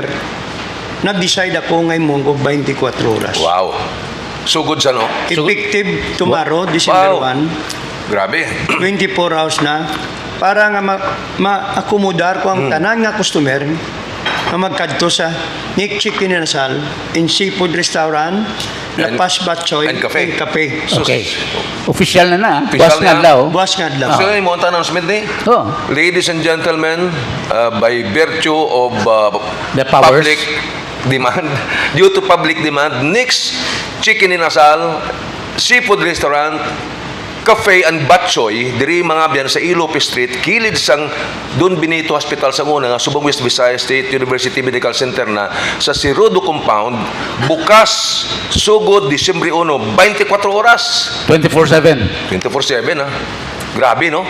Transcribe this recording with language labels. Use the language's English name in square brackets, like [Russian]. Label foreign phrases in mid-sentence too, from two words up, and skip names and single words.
[Hiligaynon] Nag-decide ako ngayong munggo 24 oras. [English] Wow. So good sa no? Effective tomorrow, December Wow. 1. [Hiligaynon] Grabe. [English] 24 hours [Hiligaynon] na para nga ma-akomodar ko ang tanan nga customer na magkadto sa Nick Chicken and Sal in Seafood Restaurant, La [English] And- Paz Batchoy and Cafe. So, [Hiligaynon] Okay. Official na. Official Buwas nga na. daw. buwas nga adlaw. So yung mga announcement ni, Oh. [English] ladies and gentlemen, by virtue of The powers. public demand, due to public demand, [Hiligaynon] Nick's Chicken in Asal, Seafood Restaurant, Cafe and Batchoy, diri mga biyan sa Ilope Street, kilid sang Don Benito Hospital sa una, nga Subong West Visayas State University Medical Center na sa Sirudo Compound, bukas, sugod, Disyembre 1, 24 oras. 24/7. 24/7 ha. Grabe no?